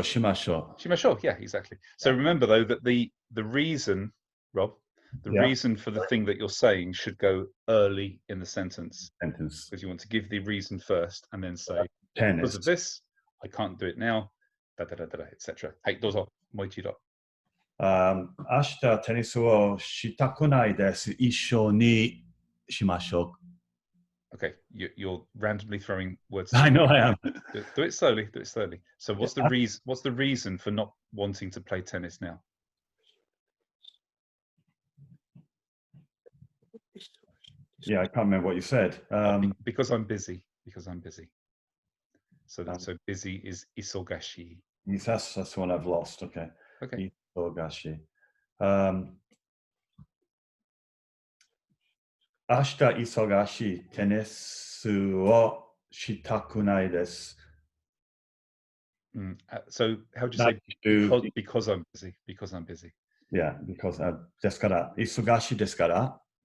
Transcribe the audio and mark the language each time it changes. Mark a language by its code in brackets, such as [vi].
[ja] Shimashou. [en] Yeah, exactly. So remember though that the reason, Rob, the reason for the thing that you're saying should go early in the sentence. Because you want to give the reason first and then say, because of this, I can't do it now, etc. [ja] はい、どうぞ。もう一度。明日テニスをしたくないです。一緒にしましょう。 [en] Okay, you're randomly throwing words. I know I am. Do it slowly. So what's the reason? What's the reason for not wanting to play tennis now? Yeah, I can't remember what you said. Because I'm busy. So busy is isogashi. That's the one I've lost. Okay. Isogashi. [ja] 明日忙しいテニスをしたくないです。 [en] So how do you say because I'm busy? Because I'm busy. Yeah, because [ja] ですから忙しいですから。